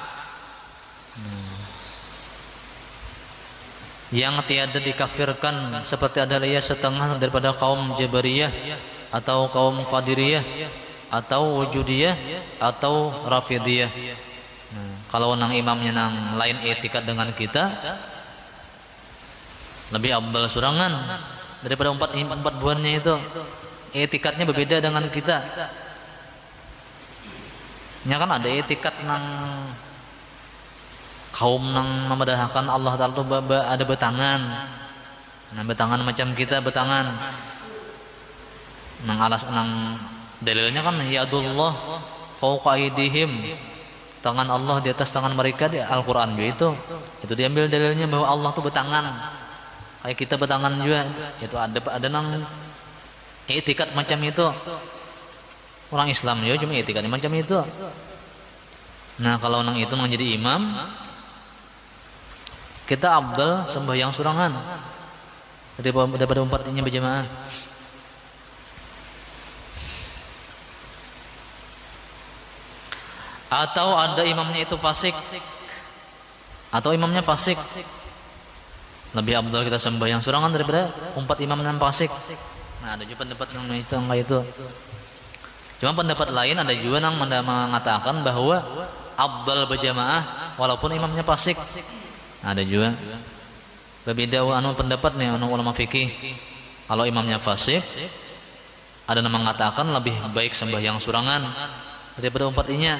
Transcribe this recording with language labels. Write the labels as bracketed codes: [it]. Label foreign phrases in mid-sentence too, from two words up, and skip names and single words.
[ms] yang tiada dikafirkan, seperti adalah ia setengah daripada kaum Jabariyah atau kaum Qadiriyah atau Wujudiyah atau Rafidiyah. [bjn] Kalau nang imamnya nang lain etikat dengan kita, lebih afdal surangan daripada empat buannya itu. Etikatnya berbeda dengan kita. Nya kan ada etikat nang kaum nang memedahkan Allah Ta'ala itu ada betangan. Nah, betangan macam kita betangan. Nang alas nang dalilnya kan [ar] yadullah fauqa aydihim. [bjn] Tangan Allah di atas tangan mereka di Al-Qur'an juga itu diambil dalilnya bahwa Allah itu betangan. Kayak kita betangan juga. Itu ada nang etikat macam itu. Orang Islam juga cuma etikatnya macam itu. Nah, kalau nang itu menjadi imam, kita afdal sembahyang surangan daripada empatnya berjamaah. Atau ada imamnya itu fasik, atau imamnya fasik, lebih afdal kita sembahyang surangan daripada empat imam yang fasik. [id] Nah, ada juga pendapat yang itu enggak itu. Cuma pendapat lain ada juga yang mengatakan bahwa afdal berjamaah walaupun imamnya fasik. Ada juga. Berbeda pendapat nih ulama fikih. [bjn] Kalau imamnya fasik, ada yang mengatakan lebih baik sembahyang surangan daripada empatnya.